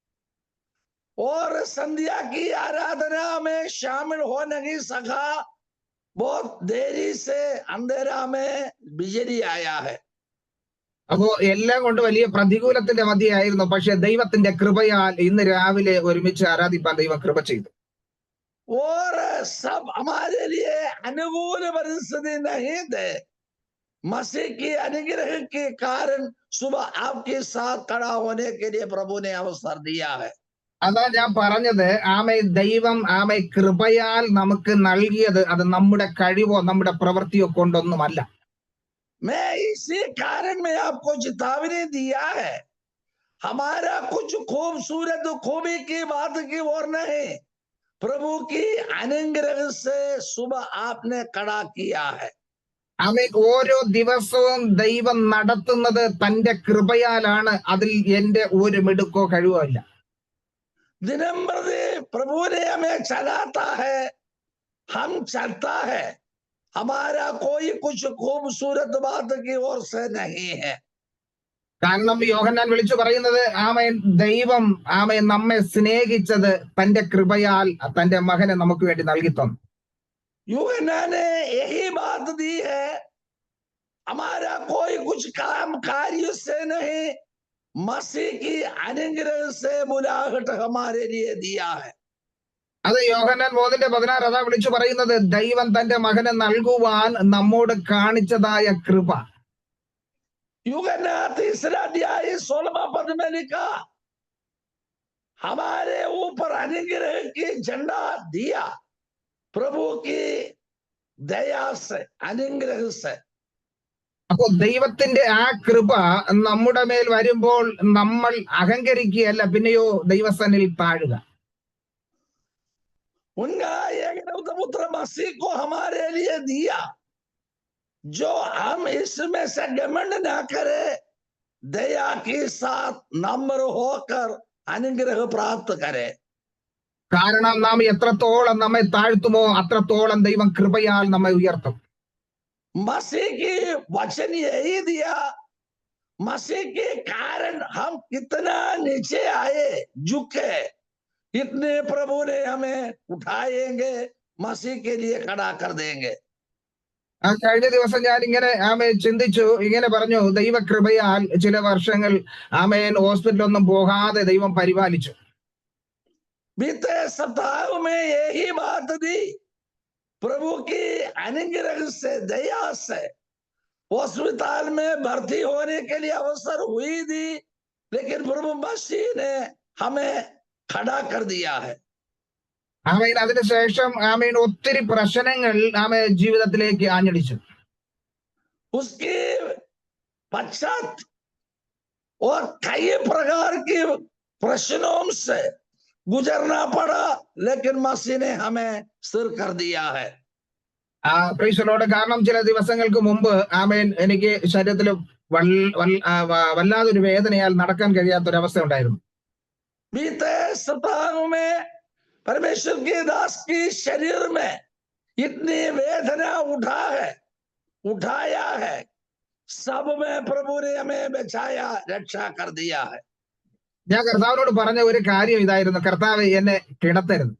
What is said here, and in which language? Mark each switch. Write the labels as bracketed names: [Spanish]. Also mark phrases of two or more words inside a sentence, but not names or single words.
[Hindi] और संध्या की आराधना में शामिल हो नहीं सका, बहुत देरी से अंधेरा में बिजली आया है। [Malayalam] അപ്പോ എല്ലാം കൊണ്ട് വലിയ പ്രതികൂലത്തിന്റെ മധ്യയായിരുന്നു. പക്ഷെ ദൈവത്തിന്റെ കൃപയാൽ ഇന്ന് രാവിലെ ഒരുമിച്ച് ആരാധിപ്പാൻ ദൈവം കൃപ ചെയ്തു. [Hindi] और सब हमारे लिए अनुकूल परिस्थिति नहीं थे, मसीह की अनुग्रह के कारण सुबह आपके साथ खड़ा होने के लिए प्रभु ने अवसर दिया है। [Malayalam] അതാ ഞാൻ പറഞ്ഞത്, ദൈവം കൃപയാൽ നമുക്ക് നൽകിയത് അത് നമ്മുടെ കഴിവോ നമ്മുടെ പ്രവൃത്തിയോ കൊണ്ടൊന്നുമല്ല. [Hindi] मैं इसी कारण में आपको चेतावनी दिया है, हमारा कुछ खूबसूरत खूबी की बात की ओर नहीं, प्रभु की अनुग्रह से सुबह आपने खड़ा किया है। [Malayalam] ഓരോ ദിവസവും ദൈവം നടത്തുന്നത് തന്റെ കൃപയാലാണ്. അതിൽ എന്റെ ഒരു മിടുക്കോ കഴിവോ ഇല്ല. [Hindi] दिनम प्रति प्रभु ने हमें चलाता है, हम चलता है, हमारा कोई कुछ खूबसूरत बात की ओर से नहीं है। [Malayalam] കാരണം യോഹന്നാൻ വിളിച്ചു പറയുന്നത്, ദൈവം നമ്മെ സ്നേഹിച്ചത് തന്റെ കൃപയാൽ തന്റെ മകനെ നമുക്ക് വേണ്ടി നൽകി തന്നു. [Hindi] यूहन्ना ने यही बात दी है, हमारा कोई कुछ काम कार्य से नहीं, मसीह की अनुग्रह से बुलाहट हमारे लिए दिया है। [Malayalam] അത് യോഹന്നാൻ 3:16 അതാ വിളിച്ചു പറയുന്നത്, ദൈവം തന്റെ മകനെ നൽകുവാൻ നമ്മോട് കാണിച്ചതായ കൃപ. [Hindi] यूहन्ना 3 अध्याय 16 पद में लिखा, हमारे ऊपर अनुग्रह की झंडा दिया, प्रभु की दया से, अनुग्रह से। [Malayalam] അപ്പോ ദൈവത്തിന്റെ ആ കൃപ നമ്മുടെ മേൽ വരുമ്പോൾ നമ്മൾ അഹങ്കരിക്കുകയല്ല, പിന്നെയോ ദൈവസന്നിധിയിൽ താഴുക. [Hindi] उनका एक पुत्र मसीह को हमारे लिए दिया, जो हम इसमें से घमंड ना करे, दया के साथ नम्र होकर अनुग्रह प्राप्त करे। [Malayalam] കാരണം നാം എത്രത്തോളം നമ്മെ താഴ്ത്തുമോ അത്രത്തോളം ദൈവം കൃപയാൽ നമ്മെ ഉയർത്തും. [Hindi] मसीह की वचन यही दिया, मसीह के कारण हम कितना नीचे आए, झुके, इतने प्रभु ने हमें उठाएंगे, मसीह के लिए खड़ा कर देंगे। [Malayalam] കഴിഞ്ഞ ദിവസം ഞാൻ ഇങ്ങനെ ചിന്തിച്ചു, ഇങ്ങനെ പറഞ്ഞു, ദൈവകൃപയാൽ ചില വർഷങ്ങൾ ഹോസ്പിറ്റലൊന്നും പോകാതെ ദൈവം പരിപാലിച്ചു. [Hindi] बीते सप्ताह में यही बात दी, प्रभु की अनुग्रह से, दया से अस्पताल में भर्ती होने के लिए अवसर हुई थी, लेकिन प्रभु मसीह ने हमें खड़ा कर दिया है। [Malayalam] അതിനുശേഷം ഒത്തിരി പ്രശ്നങ്ങൾ ജീവിതത്തിലേക്ക് ആഞ്ഞടിച്ചു. [Hindi] उसके पश्चात और कई प्रकार के प्रश्नों से गुजरना पड़ा, लेकिन मसीह ने हमें स्थिर कर दिया है। [Malayalam] കാരണം ചില ദിവസങ്ങൾക്ക് മുമ്പ് എനിക്ക് ശരീരത്തിൽ വല്ലാതൊരു വേദനയാൽ നടക്കാൻ കഴിയാത്തൊരവസ്ഥ ഉണ്ടായിരുന്നു. [Hindi] बीते सप्ताहों में परमेश्वर के दास की शरीर में इतनी वेदना उठाया है, सब में प्रभु ने हमें बचाया, रक्षा कर दिया है। [Malayalam] ഞാൻ കർത്താവിനോട് പറഞ്ഞ ഒരു കാര്യം ഇതായിരുന്നു, കർത്താവ് എന്നെ കിടത്തരുത്.